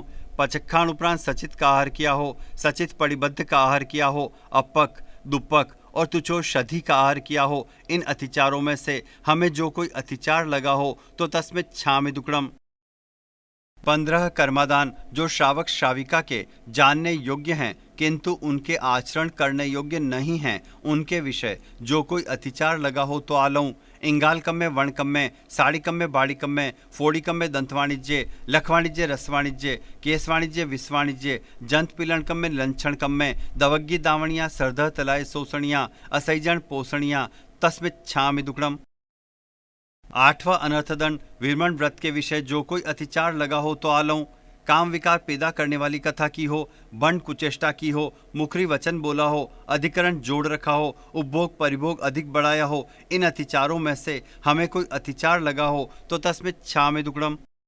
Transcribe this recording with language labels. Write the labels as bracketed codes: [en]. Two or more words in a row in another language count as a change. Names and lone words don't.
[hi] पचखाण उपरांत सचित का आहार किया हो, सचित परिबद्ध का आहार किया हो, अपक दुपक और तुचो शधी का आहार किया हो, इन अतिचारों में से हमें जो कोई अतिचार लगा हो तो [pra] तस्में क्षामि दुक्कडम। [hi] 15 कर्मादान जो श्रावक श्राविका के जानने योग्य हैं किंतु उनके आचरण करने योग्य नहीं हैं, उनके विषय जो कोई अतिचार लगा हो तो आलऊं। [pra] इंगालकम में वर्णकम में, साड़ीकम में बाड़ीकम में, फोड़ीकम में दंत वाणिज्य, लख वाणिज्य रस वाणिज्य, केस वाणिज्य विष वाणिज्य, जंत पिलणकम में लंछणकम में, दवग्गी दावणियाँ सरदह तलाय सोसणियाँ, असैजण पोषणियाँ, तस्मित क्षामि दुक्कडम। [hi] 8वां अनर्थदंड विरमण व्रत के विषय जो कोई अतिचार लगा हो तो आलऊं। काम विकार पैदा करने वाली कथा की हो, बंड कुचेष्टा की हो, मुखरी वचन बोला हो, अधिकरण जोड़ रखा हो, उपभोग परिभोग अधिक बढ़ाया हो, इन अतिचारों में से हमें कोई अतिचार लगा हो तो [pra] तस्में क्षामि दुक्कडम।